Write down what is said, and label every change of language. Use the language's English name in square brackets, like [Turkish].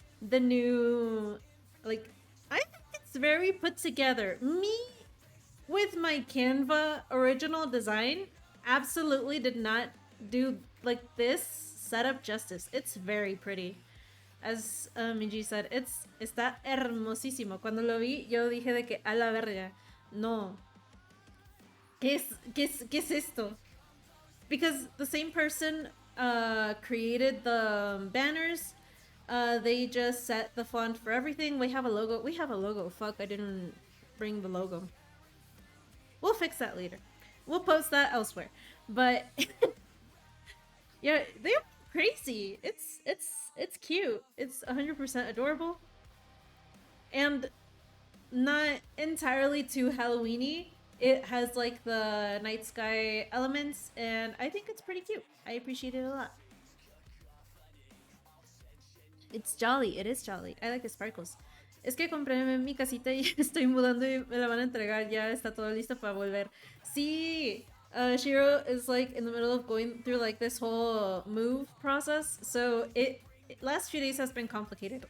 [English] The new, like, I think it's very put together. Me, with my Canva original design, absolutely did not do like this setup justice. It's very pretty. As Minji said, [Spanish] está hermosísimo. Cuando lo vi, yo dije de que a la verga. No. ¿Qué es esto? [English] Because the same person created the banners. They just set the font for everything. We have a logo. Fuck, I didn't bring the logo. We'll fix that later. We'll post that elsewhere. But yeah, they're crazy. It's cute. It's 100% adorable. And not entirely too Halloweeny. It has like the night sky elements, and I think it's pretty cute. I appreciate it a lot. It's jolly. It is jolly. I like the sparkles. [Spanish] Es que compré mi casita y estoy mudando y me la van a entregar. Ya está todo listo para volver. Sí. [English] Shiro is like in the middle of going through like this whole move process, so it last few days has been complicated.